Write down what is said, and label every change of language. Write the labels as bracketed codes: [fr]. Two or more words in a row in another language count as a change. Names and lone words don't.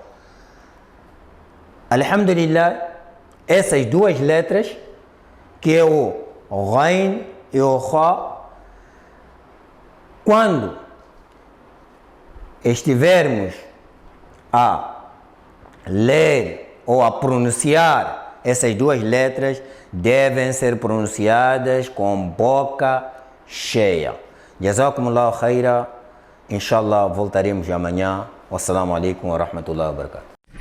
[pt] Alhamdulillah, essas duas letras, que é o Ghain e o Kha, quando estivermos a ler ou a pronunciar essas duas letras, devem ser pronunciadas com boca cheia. [ar] جزاكم الله خيرا. إن شاء الله, [pt] voltaremos amanhã. [ar] والسلام عليكم ورحمة الله وبركاته.